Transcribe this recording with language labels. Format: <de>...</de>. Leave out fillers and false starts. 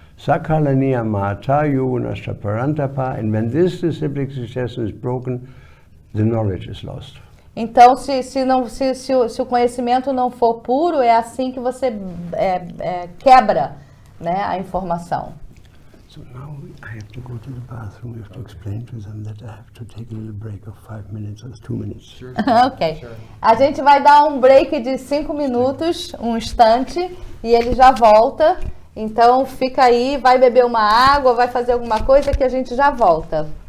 <sa>Sakala niyamata yogunashta parantapa,</sa> <en>and when this cyclic succession is broken, the knowledge is lost.</en> <pt>Então, se o conhecimento não for puro, é assim que você quebra, né, a informação.</pt> <en>So now I have to go to the bathroom. We have to explain to them that I have to take a little break of 5 minutes or 2 minutes. Sure. Ok. Sure.</en> <pt>A gente vai dar um break de 5 minutos, um instante, e ele já volta. Então fica aí, vai beber uma água, vai fazer alguma coisa que a gente já volta.</pt>